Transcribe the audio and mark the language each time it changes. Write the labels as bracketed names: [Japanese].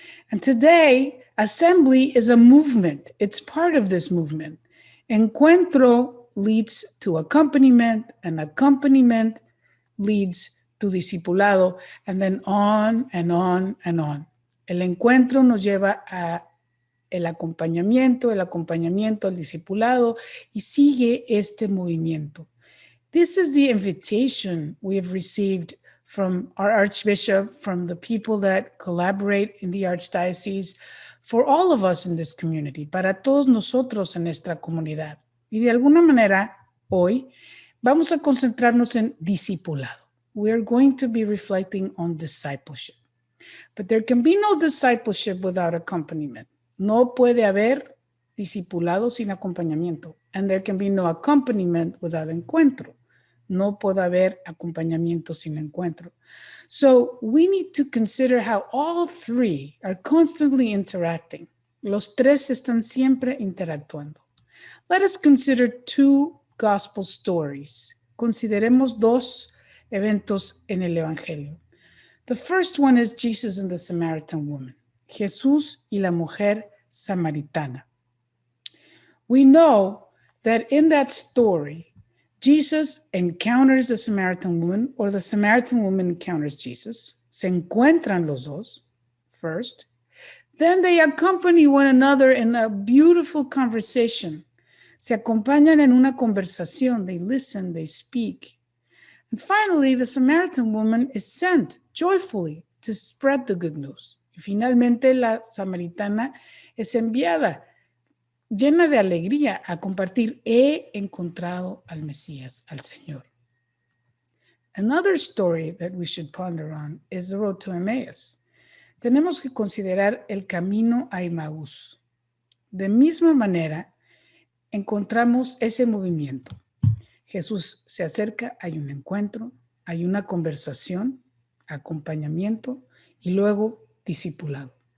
[English] And today, Assembly is a movement. It's part of this movement. Encuentro leads to accompaniment, and accompaniment leads to discipulado, and then on and on and on. [Spanish] El encuentro nos lleva a el acompañamiento al discipulado, y sigue este movimiento. [English] This is the invitation we have received from our Archbishop, from the people that collaborate in the Archdiocese, for all of us in this community, [Spanish] para todos nosotros en nuestra comunidad. Y de alguna manera, hoy, vamos a concentrarnos en discipulado. [English] We are going to be reflecting on discipleship. But there can be no discipleship without accompaniment. [Spanish] No puede haber discipulado sin acompañamiento. [English] And there can be no accompaniment without encuentro. [Spanish] No puede haber acompañamiento sin encuentro. [English] So we need to consider how all three are constantly interacting. [Spanish] Los tres están siempre interactuando. [English] Let us consider 2 gospel stories. [Spanish] Consideremos 2 eventos en el Evangelio. [English] The first one is Jesus and the Samaritan woman. [Spanish] Jesús y la mujer samaritana. [English] We know that in that story, Jesus encounters the Samaritan woman, or the Samaritan woman encounters Jesus. [Spanish] Se encuentran los dos [English] first. Then they accompany one another in a beautiful conversation. [Spanish] Se acompañan en una conversación. [English] They listen, they speak. And finally, the Samaritan woman is sent joyfully to spread the good news. [Spanish] Y finalmente, la samaritana es enviada llena de alegría a compartir. He encontrado al Mesías, al Señor. [English] Another story that we should ponder on is the road to Emmaus. [Spanish] Tenemos que considerar el camino a Emmaús. De misma manera, encontramos ese movimiento. Jesús se acerca, hay un encuentro, hay una conversación, acompañamiento y luego discipulado.